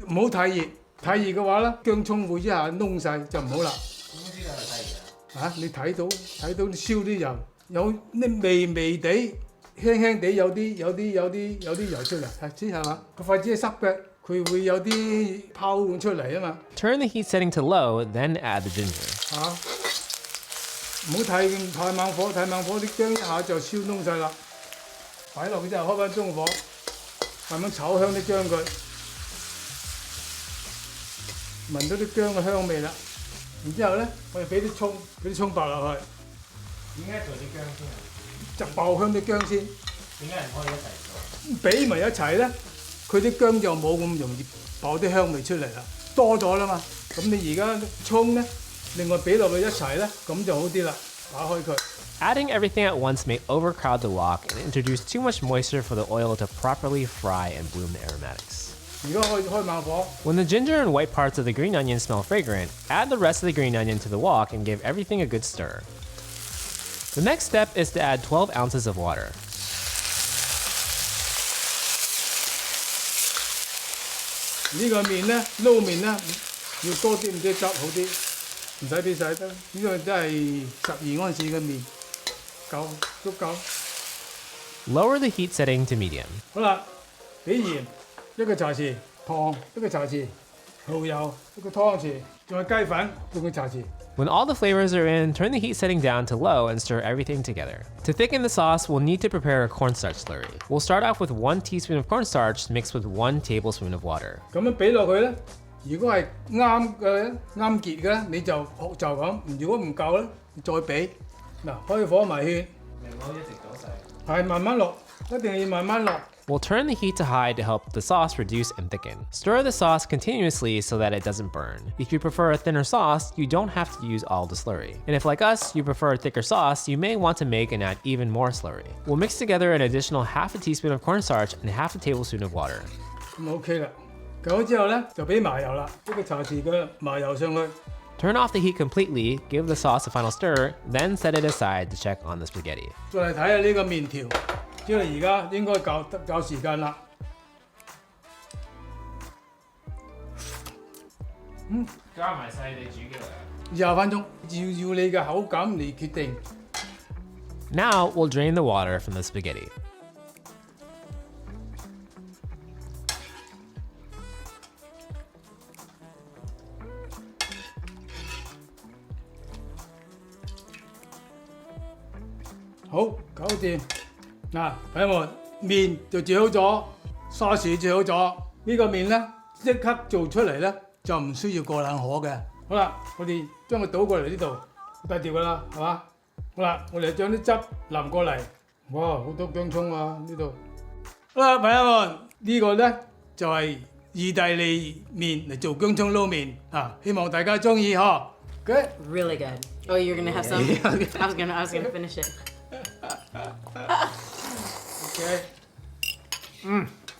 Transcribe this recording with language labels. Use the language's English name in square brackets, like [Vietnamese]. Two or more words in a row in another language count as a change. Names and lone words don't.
[Cantonese] 唔好太熱，太熱嘅話咧，薑葱會一下燶晒就唔好啦。點知道係太熱啊？啊，你睇到燒啲油，有啲微地、輕輕地有啲油出嚟，知係嘛？個筷子係濕嘅，佢會有啲泡出嚟啊嘛。 [English] Turn the heat setting to low, then add the ginger. [Cantonese] 嚇，唔好太猛火，啲薑一下就燒燶晒啦。擺落去之後開翻中火，慢慢炒香啲薑佢，聞到啲薑嘅香味啦。然之後咧，我哋俾啲葱白落去。點解做啲薑先啊？就爆香啲薑先。點解唔可以一齊做？俾埋一齊咧，佢啲薑就冇咁容易爆啲香味出嚟啦，多咗啦嘛。咁你而家葱咧，另外俾落去一齊咧，咁就好啲啦。打開佢。 [English] Adding everything at once may overcrowd the wok and introduce too much moisture for the oil to properly fry and bloom the aromatics. [Cantonese] 而家開猛火。 [English] When the ginger and white parts of the green onion smell fragrant, add the rest of the green onion to the wok and give everything a good stir. The next step is to add 12 ounces of water. [Cantonese] 呢個麵咧，撈麵咧要多啲唔知汁好啲，唔使俾晒得。呢個真係12安士嘅麵，足夠。 [English] Lower the heat setting to medium. [Cantonese] 好啦，俾鹽1個茶匙，糖1個茶匙，蠔油1個湯匙，仲有雞粉半個茶匙。 [English] When all the flavors are in, turn the heat setting down to low and stir everything together. To thicken the sauce, we'll need to prepare a cornstarch slurry. We'll start off with 1 teaspoon of cornstarch mixed with 1 tablespoon of water. [Cantonese] 咁樣俾落去咧，如果係啱結嘅咧，你就咁；如果唔夠咧，你再俾。嗱，開火埋芡，明我一直倒晒。係慢慢落，一定要慢慢落。 [English] We'll turn the heat to high to help the sauce reduce and thicken. Stir the sauce continuously so that it doesn't burn. If you prefer a thinner sauce, you don't have to use all the slurry. And if, like us, you prefer a thicker sauce, you may want to make and add even more slurry. We'll mix together an additional half a teaspoon of cornstarch and half a tablespoon of water. [Cantonese] 咁 OK 啦。夠咗之後咧，就俾麻油啦，1個茶匙嘅麻油上去。 [English] Turn off the heat completely, give the sauce a final stir, then set it aside to check on the spaghetti. [Cantonese] 再嚟睇下呢個麵條，即係而家應該夠時間啦。加埋細地煮幾耐啊？20分鐘，要你嘅口感嚟決定。 [English] Now we'll drain the water from the spaghetti. Hả? [Cantonese] 好，搞掂。嗱，朋友們，麵就煮好咗，沙士煮好咗。呢個麵咧，即刻做出嚟咧，就唔需要過冷河嘅。好啦，我哋將佢倒過嚟呢度，低調噶啦，係嘛？好啦，我哋將啲汁淋過嚟。哇，好多薑葱啊呢度。好啦，朋友們，呢個咧就係意大利麵嚟做薑葱撈麵啊！希望大家中意嗬。Good. [English] Really good. Oh, you're gonna have some? I was gonna finish it. Okay.